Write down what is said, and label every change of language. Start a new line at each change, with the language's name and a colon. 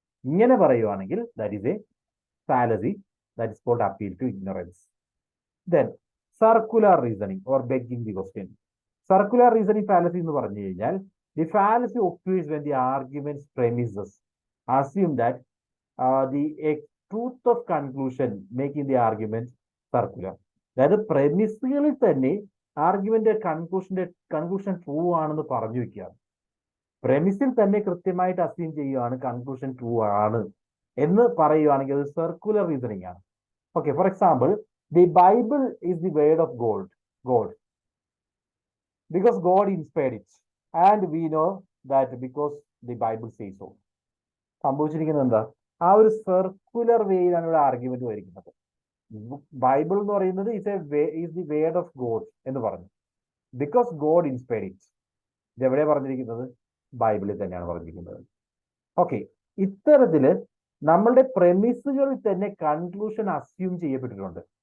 Malayalam: ഇങ്ങനെ പറയുവാണെങ്കിൽ
English: that is a fallacy, that is called appeal to ignorance. Then circular reasoning or begging the question. Circular reasoning fallacy
Malayalam: എന്ന് പറഞ്ഞു കഴിഞ്ഞാൽ
English: the fallacy occurs when the argument's premises assume that the truth of conclusion making the argument circular.
Malayalam: അതായത് പ്രമിസുകളിൽ തന്നെ argument conclusion true ആണെന്ന് പറഞ്ഞു വെക്കുകയാണ്. പ്രമിസിൽ തന്നെ കൃത്യമായിട്ട് അസ്യൂം ചെയ്യുകയാണ് കൺക്ലൂഷൻ ട്രൂ ആണ് എന്ന് പറയുകയാണെങ്കിൽ അത് സർക്കുലർ റീസണിങ് ആണ്.
English: Okay, for example, the Bible is the word of God because God inspired it and we know that because the Bible says so.
Malayalam: സംഭവിച്ചിരിക്കുന്നത് എന്താ? ആ ഒരു സർക്കുലർ വേയിലാണ് ഇവിടെ ആർഗ്യുമെന്റ് വരിക്കുന്നത്. ബൈബിൾ എന്ന് പറയുന്നത്
English: is the word of God
Malayalam: എന്ന് പറഞ്ഞു,
English: Because God inspired it.
Malayalam: ഇത് എവിടെയാണ് പറഞ്ഞിരിക്കുന്നത്? ബൈബിളിൽ തന്നെയാണ് പറഞ്ഞിരിക്കുന്നത്. ഓക്കെ, ഇത്തരത്തില് നമ്മളുടെ പ്രമിസുകളിൽ തന്നെ കൺക്ലൂഷൻ അസ്യൂം ചെയ്യപ്പെട്ടിട്ടുണ്ട്.